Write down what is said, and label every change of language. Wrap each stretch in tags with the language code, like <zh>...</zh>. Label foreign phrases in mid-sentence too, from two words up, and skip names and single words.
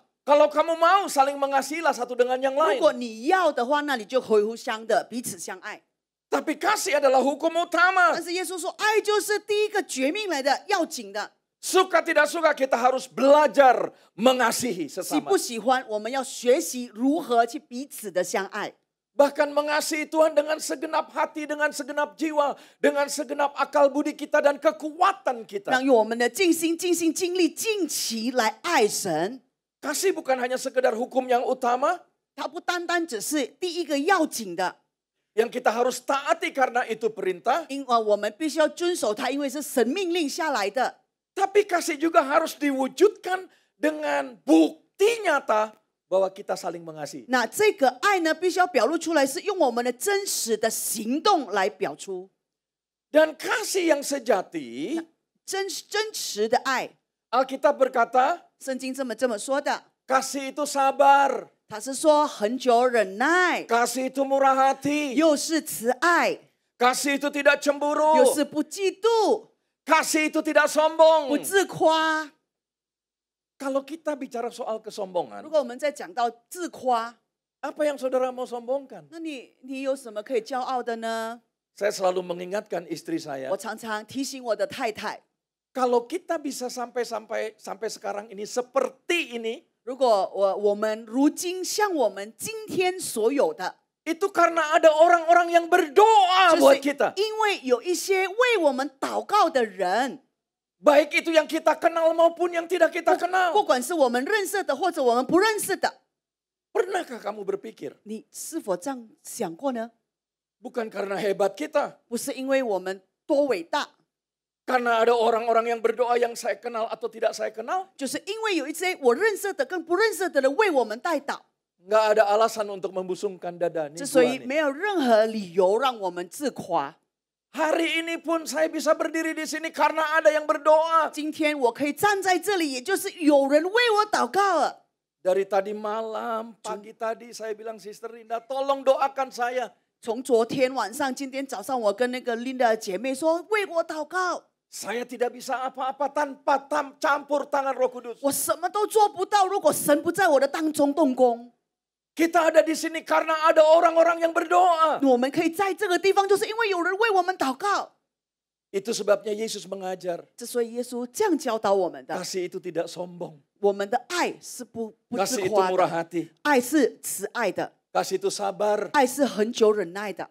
<id>kalau kamu mau saling mengasihilah satu dengan yang</id> <zh>如</zh> <id>lain.</id> <zh>果你要的话，那你就互相的彼此相爱。</zh> <id>Tapi kasih adalah hukum utama.</id> <zh>但是耶稣说，爱就是第一个绝命来的，要紧的。</zh> <id>Suka tidak suka kita harus belajar mengasihi</id> <zh>喜</zh> <id>sesama.</id> <zh>不喜欢，我们要学习如何去彼此的相爱。</zh> <id>Bahkan mengasihi Tuhan dengan segenap hati, dengan segenap jiwa, dengan segenap akal budi kita dan kekuatan kita.</id> <zh>让用我们的尽心、尽心、尽力、尽其来爱神。</zh> <id>Kasih bukan hanya sekedar hukum yang utama</id> <zh>它不单单只是第一个要紧的，</zh> <id>yang kita harus taati karena itu perintah,</id> <zh>因为我们必须要遵守它，因为是神命令下来的。</zh> <id>tapi kasih juga harus diwujudkan dengan bukti nyata bahwa kita saling mengasihi.</id> <zh>那这个爱呢，必须要表露出来，是用我们的真实的行动来表出。</zh> <id>Dan kasih yang sejati,</id> <zh>真实的爱，</zh> <id>Alkitab berkata,</id> <zh>圣经这么说的，</zh> <id>kasih itu sabar,</id> <zh>他是说恒久忍耐，</zh> <id>kasih itu murah hati,</id> <zh>又是慈爱，</zh> <id>Kasih itu tidak cemburu.</id> <zh>又是不嫉妒，</zh> <id>Kasih itu tidak</id> <zh>不</zh> <id>sombong.</id> <zh>自夸。</zh> <id>Kalau kita bicara soal kesombongan,</id> <zh>如果我们在讲到自夸，</zh> <id>apa yang saudara mau sombongkan?</id> <zh>那你有什么可以骄傲的呢？</zh> <id>Saya selalu mengingatkan istri saya,</id> <zh>我常常提醒我的太太，</zh> <id>kalau kita bisa sampai sekarang ini seperti ini,</id> <zh>如果我们如今像我们今天所有的，</zh> <id>itu karena ada orang-orang yang berdoa</id> <zh>就</zh> <id>buat</id> <zh>是</zh> <id>kita.</id> <zh>因为有一些为我们祷告的人，</zh> <id>Baik itu yang kita kenal maupun yang tidak kita</id> <zh>不</zh> <id>kenal.</id> <zh>管是我们认识的或者我们不认识的，</zh> <id>Pernahkah kamu berpikir,</id> <zh>你是否这样想过呢？</zh> <id>bukan karena hebat kita,</id> <zh>不是因为我们多伟大，</zh> <id>karena ada orang-orang yang berdoa yang saya kenal atau tidak saya kenal,</id> <zh>就是因为有一些我认识的跟不认识的人为我们代祷，</zh> <id>nggak ada alasan untuk membusungkan dada. Nih</id> <zh>之所</zh> <id>gua</id> <zh>以</zh> <id>nih.</id> <zh>没有任何理由让我们自夸。</zh> <id>Hari ini pun saya bisa berdiri di sini karena ada yang berdoa.</id> <zh>今天我可以站在这里，也就是有人为我祷告了。</zh> <id>Dari tadi malam, pagi tadi saya bilang, Sister Linda, tolong doakan saya.</id> <zh>从昨天晚上，今天早上，我跟那个 Linda 的姐妹说，为我祷告。</zh> <id>Saya tidak bisa apa-apa tanpa campur tangan Roh Kudus.</id> <zh>我什么都做不到，如果神不在我的当中动工。</zh> <id>Kita ada di sini karena ada orang-orang yang berdoa.</id> <zh>我们可以在这个地方，就是因为有人为我们祷告。</zh> <id>Itu sebabnya Yesus mengajar,</id> <zh>之所以耶稣这样教导我们的，</zh> <id>kasih itu tidak sombong.</id> <zh>我们的爱是不自</zh> <id>Kasih itu</id> <zh>夸</zh> <id>murah</id> <zh>的，</zh> <id>hati.</id> <zh>爱是慈爱的，</zh> <id>Kasih itu sabar.</id> <zh>爱是恒久忍耐的，</zh>